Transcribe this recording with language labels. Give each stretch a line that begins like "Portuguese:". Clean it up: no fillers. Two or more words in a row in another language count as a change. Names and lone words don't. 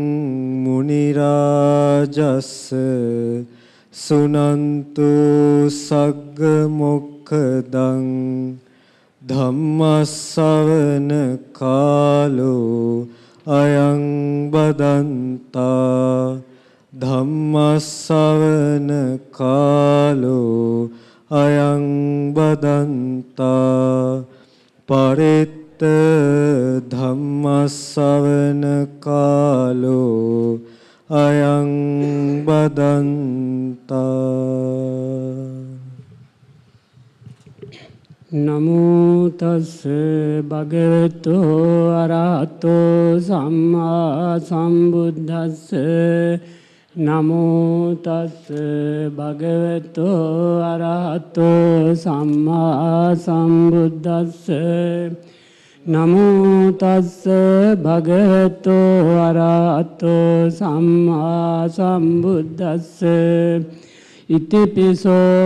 Pali: मुनिराजस् सुनन्तु सग्गमुखदं धम्मස්සවන කාලෝ අයං බදන්තා ධම්මස්සවන කාලෝ අයං බදන්තා පරිත්ත ධම්මස්සවන කාලෝ අයං බදන්තා නමෝ තස් භගවතෝ අරහතෝ සම්මා සම්බුද්දස්ස නමෝ තස් භගවතෝ අරහතෝ සම්මා සම්බුද්දස්ස නමෝ තස් භගවතෝ අරහතෝ සම්මා සම්බුද්දස්ස ඉතිපිසෝ